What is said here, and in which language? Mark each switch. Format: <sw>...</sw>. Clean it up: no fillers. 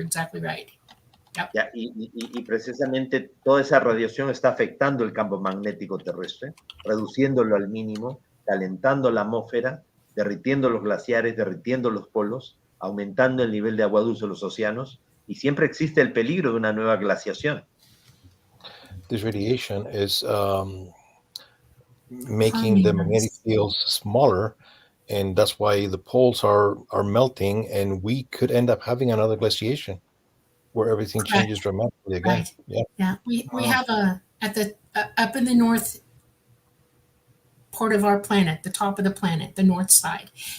<en>You're exactly right.</en> <es>Ya, y precisamente toda esa radiación está afectando el campo magnético terrestre, reduciéndolo al mínimo, calentando la atmósfera, derritiendo los glaciares, derritiendo los polos, aumentando el nivel de agua dulce de los océanos, y siempre existe el peligro de una nueva glaciación.</es> <en>This radiation is making the magnetic fields smaller, and that's why the poles are melting, and we could end up having another glaciation where everything Correct. changes dramatically again. Right. Yeah. Yeah, we have at the up in the north part of our planet, the top of the planet, the north side.</en>